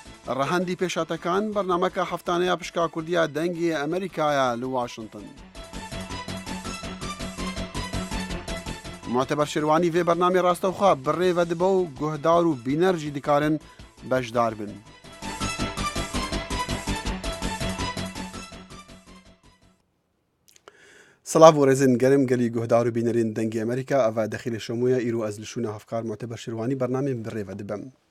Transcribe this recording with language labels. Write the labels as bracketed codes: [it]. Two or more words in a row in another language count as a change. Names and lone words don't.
[ckb] ڕەهەندی پێشاتەکان بەرنامەکە هەفتانەیە پشکا کوردیا دەنگی ئەمریکایە لە واشنگتن. [ku] معتبر شێروانی vê bernamê rastewxwe bi rê vedibe û guhdar û bîner jî dikarin beşdar bin. Silav û rêzên gerim gelî guhdar û bînerên dengê Amerîka ev dexîlê şemûye îro ez li şûna hevkar Muteber Şêrwanî bernamê bi rê vedibim.